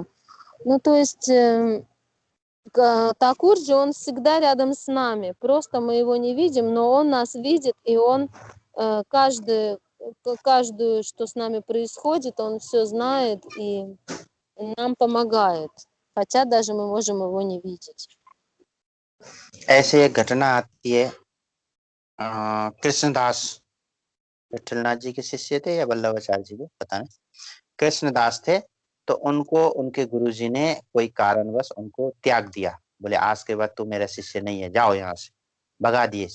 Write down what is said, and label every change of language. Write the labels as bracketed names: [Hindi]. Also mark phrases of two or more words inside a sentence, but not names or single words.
[Russian] Ну, то есть Такурджи, он всегда рядом с нами. Просто мы его не видим, но он нас видит, и он каждую, что с нами происходит, он все знает и нам помогает. Хотя даже мы можем его не видеть. [Hindi] ऐसे एक घटना आती है, कृष्णदास विठलनाथ जी के शिष्य थे या वल्लभाचार्य जी के, पता नहीं, कृष्णदास थे। तो उनको उनके गुरुजी ने कोई कारणवश उनको त्याग दिया, बोले आज के बाद तू मेरा शिष्य नहीं है, जाओ यहाँ से, भगा दिए।